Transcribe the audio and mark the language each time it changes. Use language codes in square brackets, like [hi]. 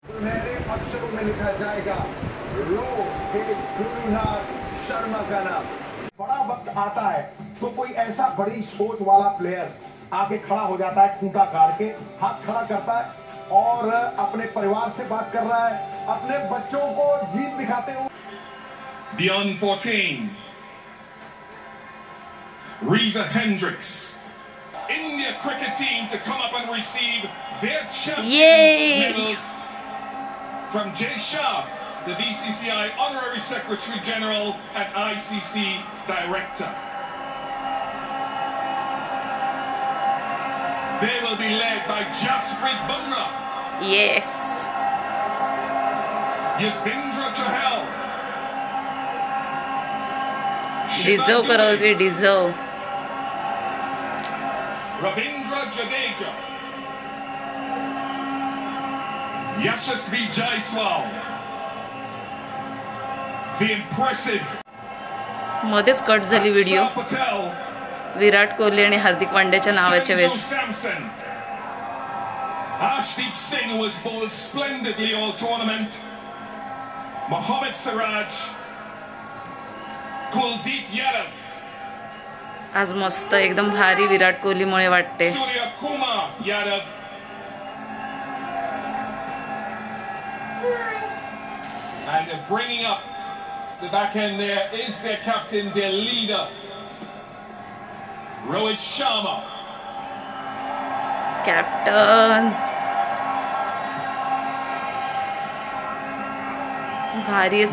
[hi] सुनहरे अक्षरों में लिखा जाएगा रोहित शर्मा का नाम। बड़ा वक्त आता है तो कोई ऐसा बड़ी सोच वाला प्लेयर आके खड़ा हो जाता है, खूंटा गाड़ के हाथ खड़ा करता है और अपने परिवार से बात कर रहा है, अपने बच्चों को जीत दिखाते हुए। [en] Beyond 14, Reza Hendricks, India cricket team to come up and receive their champion medals from Jay Shah, the BCCI Honorary Secretary General and ICC Director. They will be led by Jasprit Bumrah. Yes. Yuzvendra Chahal. [hi] Deserve करो रे deserve. [en] Ravindra Jadeja. Yashasvi Jaiswal. The impressive [mr] मध्येच cut झाली video [en] Akshar Patel. [mr] Virat Kohli आणि हार्दिक पांड्याच्या नावाच्या [en] Sanju [mr] वेळेस. [en] Samson. Arshdeep Singh was bowled splendidly all tournament. Mohammad Siraj. Kuldeep Yadav. [mr] आज मस्त एकदम भारी विराट कोहलीमुळे वाटते. [en] Surya Kumar Yadav. And they're bringing up the back end there is their captain, their leader, Rohit Sharma. [mr] Captain भारी आहेत